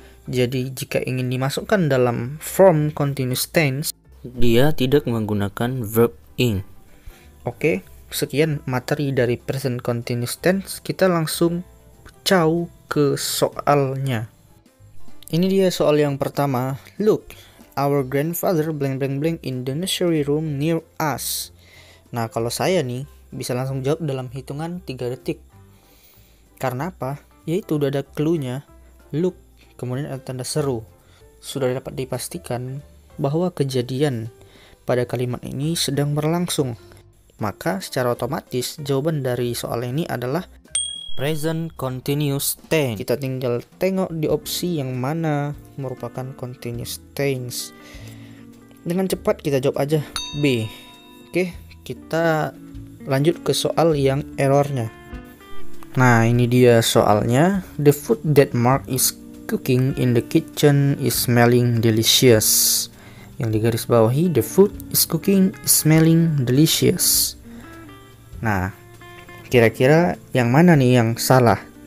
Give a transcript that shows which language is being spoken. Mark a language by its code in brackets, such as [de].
[id] Jadi jika ingin dimasukkan dalam form continuous tense, dia tidak menggunakan verb ing. Oke, sekian materi dari present continuous tense. Kita langsung caw ke soalnya. Ini dia soal yang pertama. [en] Look, our grandfather blank blank blank in the nursery room near us. [id] Nah, kalau saya nih bisa langsung jawab dalam hitungan 3 detik. Karena apa? Yaitu udah ada clue-nya. Look, kemudian ada tanda seru. Sudah dapat dipastikan bahwa kejadian pada kalimat ini sedang berlangsung. Maka secara otomatis jawaban dari soal ini adalah present continuous tense. Kita tinggal tengok di opsi yang mana merupakan continuous tense. Dengan cepat kita jawab aja B. Oke, kita lanjut ke soal yang errornya. Nah, ini dia soalnya. [en] The food that Mark is cooking in the kitchen is smelling delicious. [id] Yang digaris bawahi, [en] the food is cooking is smelling delicious. [id] Nah, kira-kira yang mana nih yang salah?